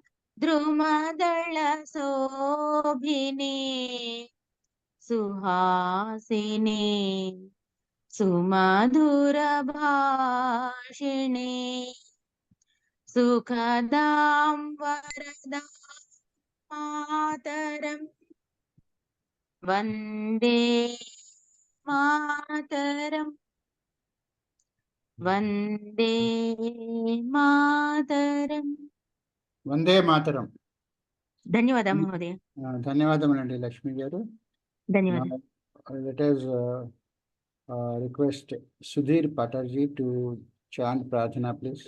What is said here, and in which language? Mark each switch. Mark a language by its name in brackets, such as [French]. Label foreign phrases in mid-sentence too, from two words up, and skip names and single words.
[Sanskrit] द्रुमदलशोभिनी सुहासिनी सुमधुरभाषिणी सुखदां वरदां मातरम् वन्दे मातरम् वन्दे मातरम्. वन्दे मातरम्. [Telugu] ధన్యవాదాలు మహోదయ. ధన్యవాదములండి లక్ష్మి గారు. ధన్యవాదాలు. [English] Let us request Sudhir Patarji to chant Prarthana, please.